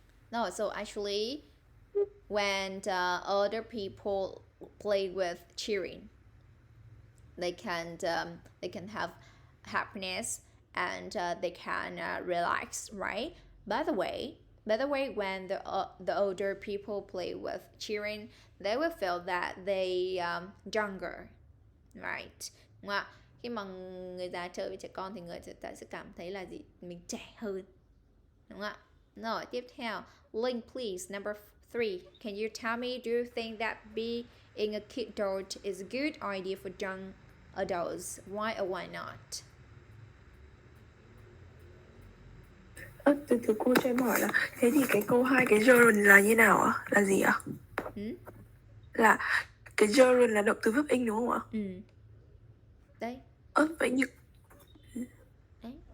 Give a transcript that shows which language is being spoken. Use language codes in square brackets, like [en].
[en] No, so actually when other people play with cheering, they can have happiness and they can relax, right? By the way, when the older people play with cheering, they will feel that they younger, right? [vi] Đúng không ạ? Khi mà người già chơi với trẻ con thì người ta sẽ cảm thấy là gì? Mình trẻ hơn, đúng không ạ? Rồi, tiếp theo, Link, [en] please, number 3. Can you tell me, do you think that being a kid adult is a good idea for young adults? Why or why not? [vi] Từ từ cô cho em hỏi là thế thì cái câu 2 cái gerund là như nào ạ? Là gì ạ? Là cái gerund là động từ verb in đúng không ạ? Đấy. Vậy như Đấy.